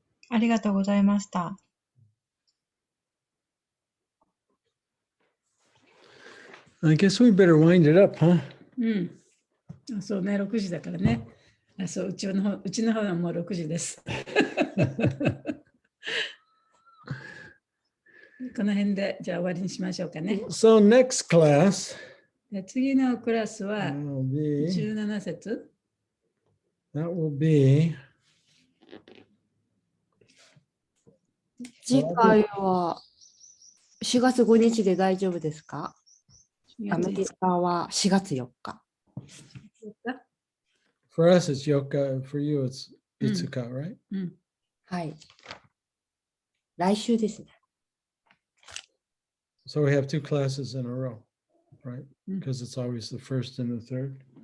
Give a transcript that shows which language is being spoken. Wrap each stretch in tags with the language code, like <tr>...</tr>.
<ja>ありがとうございました。</ja> <en>I guess we better wind it up, huh?</en> <ja>そうね、6時だからね。そう、うちの方はもう6時です。この辺で、じゃあ終わりにしましょうかね。</ja> <en>So next class</en> <ja>で次のクラスは</ja> <en>will be,</en> <ja>17節。</ja> <en>that will be</en> <ja>次回は4月5日で大丈夫ですか？アメリカは4月4日。</ja> <en>for us it's Yoka, for you it's Itsuka, right?</en> <ja>はい。来週ですね。</ja> <en>So we have two classes in a row, right? Because it's always the first and the third.</en>